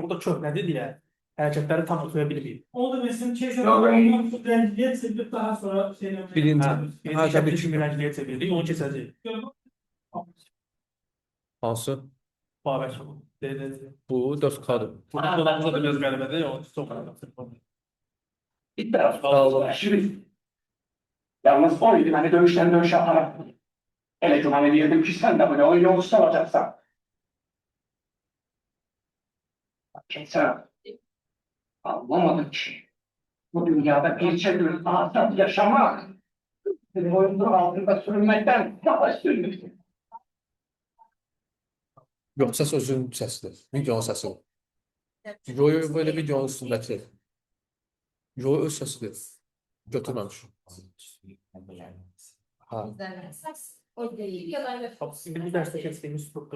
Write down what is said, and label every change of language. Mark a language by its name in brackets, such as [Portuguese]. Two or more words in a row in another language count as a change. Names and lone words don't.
[Azerbaijani] O da köhnədir deyə hərəkətləri tam oxuya bilməyib. O da mesela kesin rəngliyə çevirib daha sonra şeyləmək. Birinci. Birinci şəkil kimi rəngliyə çevirdik, onu keçəcəyik. Hansı? Babəkən. Bu 4K-dır. Burada da biraz qəribədir, o çox qəribədir. [Turkish] Bir tarafta aşırı. Yalnız oydu, hani dövüşten dövüşe atarak. Hele güven ediyordum ki sen de böyle oyun yolcusu olacaksan. Kimse anlamadı ki bu dünyada bir çevir azat yaşamak bir oyunun altında sürünmekten daha üstündür. [Azerbaijani] Yox, səs özünün səsidir. Videonun səsidir. [Turkish] Yo, yo, böyle videonun üstündəki. [Azerbaijani] Yo, öz səsidir. Götürməmiş. Ha. [Turkish] O değil. Ya da evet. [Azerbaijani] Bir dərsdə keçdiyimiz struktur.